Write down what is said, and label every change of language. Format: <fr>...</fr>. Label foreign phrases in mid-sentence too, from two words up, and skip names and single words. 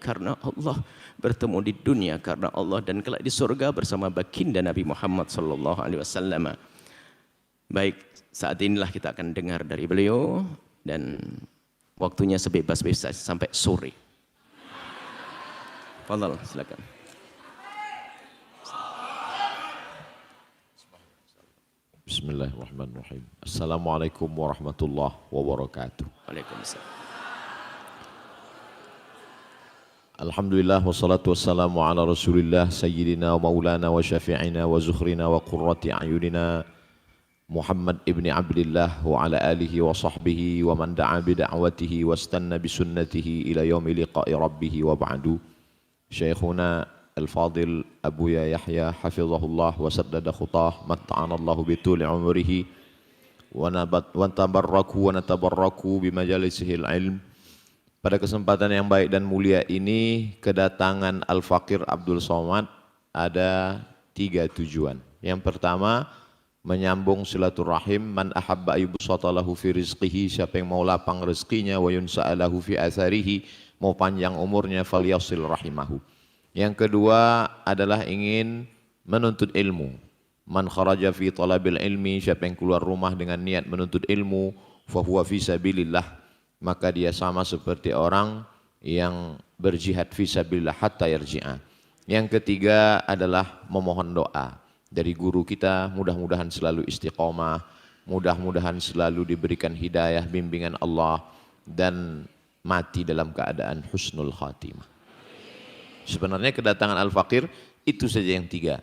<id>Karena Allah bertemu di dunia, karena Allah, dan kelak di surga bersama baginda Nabi Muhammad SAW. Baik, saat inilah kita akan dengar dari beliau. Dan waktunya sebebas-bebas sampai sore. Fadhal, silakan.</id> <ar>بسم الله الرحمن الرحيم. السلام عليكم ورحمة الله وبركاته. وعليكم السلام. الحمد لله والصلاة والسلام على رسول الله سيدنا ومولانا وشفيعنا وذخرنا وقرة أعيننا محمد ابن عبد الله وعلى آله وصحبه ومن دعا بدعوته واستن بسنته إلى يوم لقاء ربه وبعد. شيخنا الفاضل أبويا يحيى حفظه الله وسدد خطاه متعنا الله بطول عمره وتبركوا ونتبرك بمجالسه العلم.</ar> <id>Pada kesempatan yang baik dan mulia ini, kedatangan Al-Faqir Abdul Somad ada 3 tujuan. Yang pertama, menyambung silaturahim,</id> <ar>من أحب أن يبسط له في رزقه,</ar> <id>siapa yang mau lapang rezekinya,</id> <ar>وينسأ له في أثره,</ar> <id>mau panjang umurnya,</id> <ar>فليصل رحمه.</ar> <id>Yang kedua adalah ingin menuntut ilmu.</id> <ar>من خرج في طلب العلم,</ar> <id>siapa yang keluar rumah dengan niat menuntut ilmu,</id> <ar>فهو في سبيل الله,</ar> <id>maka dia sama seperti orang yang berjihad</id> <ar>في سبيل الله حتى يرجع.</ar> <id>Yang ketiga adalah memohon doa dari guru kita, mudah-mudahan selalu istiqomah, mudah-mudahan selalu diberikan hidayah, bimbingan Allah, dan mati dalam keadaan</id> <ar>حسن الخاتمة.</ar> <id>Sebenarnya kedatangan Al-Faqir itu saja yang 3.</id>